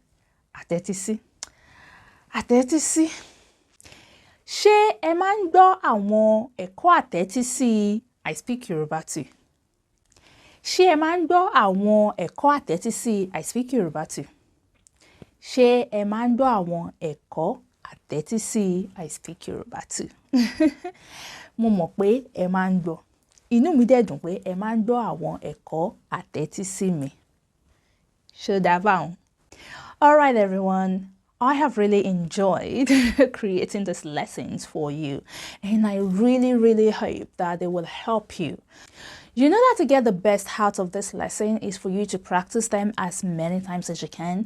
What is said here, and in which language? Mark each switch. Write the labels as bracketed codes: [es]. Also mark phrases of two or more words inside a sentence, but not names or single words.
[yo] A, te, ti, si. A, te, ti, si. Ṣé ẹ máa ń gbọ́ àwọn ẹ̀kọ́ àtẹ́tísí I Speak Yoruba Too? Ṣé ẹ máa ń gbọ́ àwọn ẹ̀kọ́ àtẹ́tísí I Speak Yoruba Too? Ṣé ẹ máa ń gbọ́ àwọn ẹ̀kọ́ àtẹ́tísí I Speak Yoruba Too? Mo mọ̀ pé ẹ máa ń gbọ́. Inú mi dẹ̀ dùn pé ẹ máa ń gbọ́ àwọn ẹ̀kọ́ àtẹ́tísí mi. Ṣó dáa báun? [en] All right, everyone. I have really enjoyed creating these lessons for you, and I really hope that they will help you. You know that to get the best out of this lesson is for you to practice them as many times as you can.